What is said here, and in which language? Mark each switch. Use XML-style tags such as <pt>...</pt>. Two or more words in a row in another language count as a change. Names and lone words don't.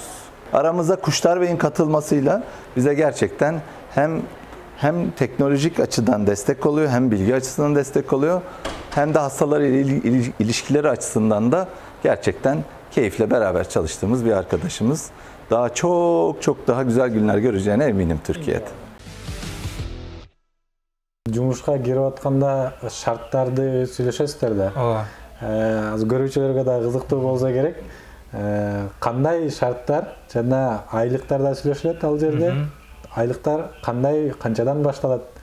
<tr>Aramıza Kuşlar Bey'in katılmasıyla bize gerçekten hem teknolojik açıdan destek oluyor, hem bilgi açısından destek oluyor, hem de hastalar ilişkileri açısından da gerçekten keyifle beraber çalıştığımız bir arkadaşımız. Daha çok daha güzel günler göreceğine eminim Türkiye'de.</tr> <ky>Жумушка кирип атканда шарттарды сүйлөшөсүздөр да. Ооба. Аз көрүүчүлөргө да кызыктуу болсо керек. Кандай шарттар жана айлыктар да сүйлөшүлөт ал жерде? Айлыктар кандай, канчадан башталат?</ky>